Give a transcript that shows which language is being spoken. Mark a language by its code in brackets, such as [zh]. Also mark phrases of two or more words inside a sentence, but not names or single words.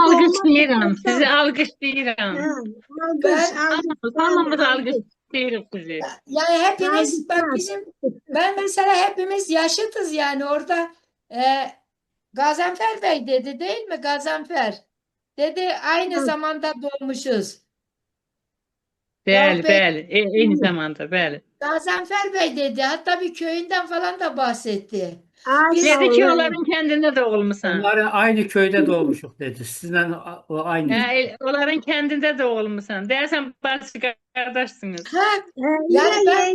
[az] alqışlayıram, sizi alqışlayıram. [tr] alkış, [az] Hamımız [tr] alkış. [az] alqışlayırıq sizi. [tr] yani hepiniz bak Alkışlar. ben mesela hepimiz yaşıtız yani orada Gazanfer Bey dedi değil mi Gazanfer? Dedi aynı zamanda doğmuşuz. [az] Bəli, Rauf Bey, bəli. Eyni zamanda, bəli. [tr] Gazanfer Bey dedi hatta bir köyünden falan da bahsetti. [az] Ay Biz sağ Dedi ki, olun. onların kəndində doğulmusan. [tr] Onları aynı köyde doğmuşuk dedi. Sizinle o aynı. [az] Onların kəndində doğulmusan. Deyəsən, bacı qardaşsınız. ha, [tr] Yine yani ben